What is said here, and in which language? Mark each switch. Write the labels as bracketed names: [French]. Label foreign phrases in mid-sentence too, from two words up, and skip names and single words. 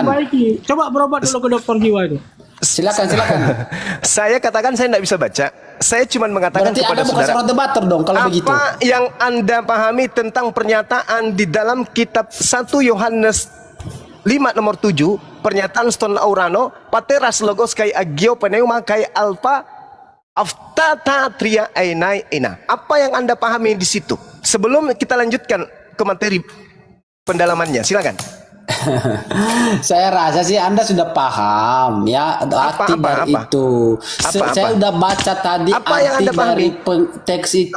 [Indonesian] Coba berobat dulu ke dokter jiwa itu. Silakan. Saya katakan saya tidak bisa baca. Saya cuma mengatakan Berarti kepada Anda bukan saudara. seorang debater dong kalau begitu. Apa yang Anda pahami tentang pernyataan di dalam kitab 1 Yohanes 5 nomor 7, pernyataan [Greek] στον ουρανό, πατέρας λόγος και άγιο πνεύμα και άλφα αυτά τα τρία είναι ένα. [Indonesian] Apa yang Anda pahami di situ? Sebelum kita lanjutkan ke materi pendalamannya, silakan. Saya rasa sih Anda sudah paham ya arti dari itu. Saya udah baca tadi Apa yang arti Anda pahami? dari teks itu.